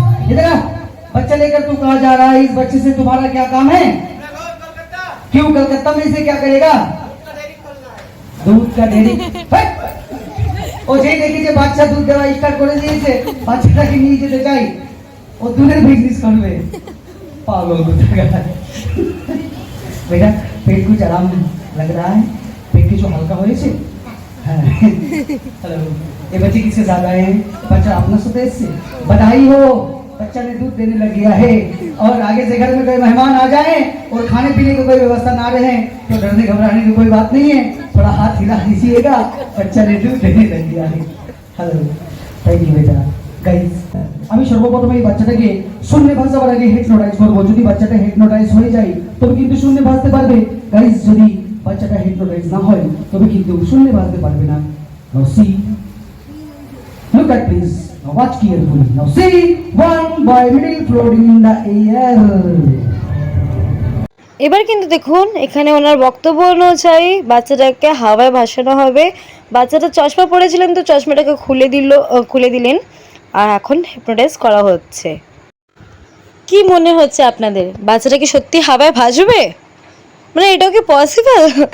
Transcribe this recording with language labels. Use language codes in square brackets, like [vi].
[hi] इधर आ, बच्चा लेकर तू कहाँ जा रहा है? इस बच्चे से तुम्हारा क्या काम है? क्यों कलकत्ता में इसे क्या करेगा? दूध का डेयरी। [bn] ও যেই দেখি যে বাচ্চা দুধ দেওয়া স্টার্ট করে দিয়েছে, বাচ্চাটাকে নিয়ে যেতে চাই, ও দুধের বিজনেস করবে। [hi] पागल बेटा, पेट कुछ आराम लग रहा है? पेट की जो हल्का [bn] হয়েছে? হ্যাঁ। [hi] हेलो, ये बच्चे किसके साथ आए हैं? बच्चा अपना साथ है। बधाई हो, बच्चा ने दूध देने लग गया है। और आगे से घर में कोई मेहमान आ जाए और खाने पीने की कोई व्यवस्था ना रहे तो डरने घबराने की कोई बात नहीं है, थोड़ा हाथ हिला दीजिएगा, बच्चा ने दूध देने लग गया है। हेलो, थैंक यू बेटा। [bn] গাইস, আমি সর্বপ্রথমে এই বাচ্চাটাকে শূন্য ভাষাবার আগে হিপনোটাইজ করব। যদি বাচ্চাটা হিপনোটাইজ হয়ে যায় তবে কিন্তু শূন্য ভাষতে পারবে। গাইস, যদি বাচ্চাটা হিপনোটাইজ না হয় তবে কিন্তু শূন্য ভাষতে পারবে না। নাও C, [en] look at please, now watch carefully. Now see one boy middle floating in the air. [bn] এবার কিন্তু দেখুন এখানে ওনার বক্তব্য অনুযায়ী বাচ্চাটাকে হাওয়ায় ভাসানো হবে। বাচ্চাটা চশমা পরেছিলেন, তো চশমাটাকে খুলে দিলেন, আর এখন হিপনোটাইজ করা হচ্ছে। কি মনে হচ্ছে আপনাদের, বাচ্চাটা কি সত্যি হাওয়ায় ভাসবে? মানে এটাও কি পসিবল?